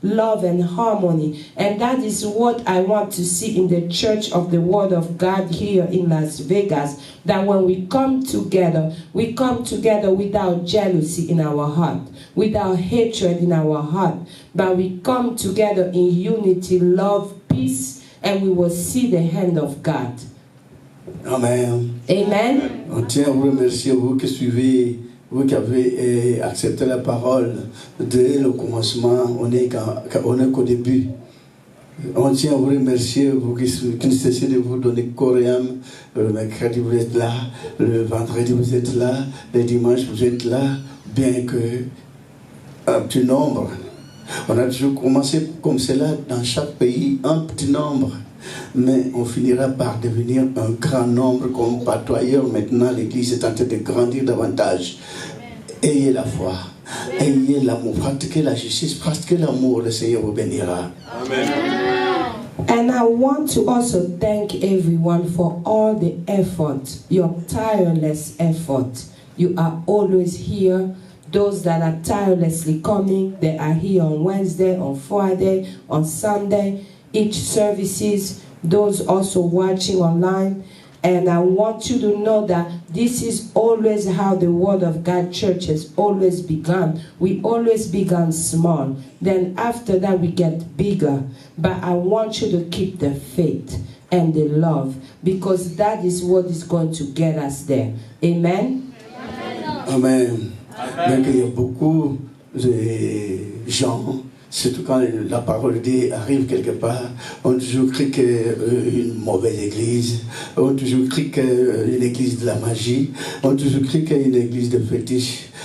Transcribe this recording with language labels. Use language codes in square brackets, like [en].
[en] love and harmony. And that is what I want to see in the Church of the Word of God here in Las Vegas. That when we come together without jealousy in our heart, without hatred in our heart, but we come together in unity, love, peace, and we will see the hand of God. Amen. Amen. [fr] On tient à vous remercier, vous qui suivez, vous qui avez accepté la parole dès le commencement, on est qu'au début. On tient à vous remercier, vous qui ne cessez de vous donner corps et âme. Le mercredi vous êtes là, le vendredi vous êtes là, le dimanche vous êtes là, bien que un petit nombre. On a toujours commencé comme cela dans chaque pays, un petit nombre. Mais on finira par devenir un grand nombre comme partout ailleurs. Maintenant, l'Église est en train de grandir davantage. Ayez la foi, ayez l'amour, pratiquez la justice, pratiquez l'amour, le Seigneur vous bénira. Amen. [en] And I want to also thank everyone for all the effort, your tireless effort. You are always here. Those that are tirelessly coming, they are here on Wednesday, on Friday, on Sunday. Each services, those also watching online. And I want you to know that this is always how the Word of God Church has always begun. We always began small. Then after that we get bigger. But I want you to keep the faith and the love, because that is what is going to get us there. Amen? Amen. Amen. [fr] Il y a beaucoup de gens, surtout quand la parole de Dieu arrive quelque part, on toujours crie qu'une mauvaise église, on toujours crie qu'une église de la magie, on toujours crie qu'une église de fétiche.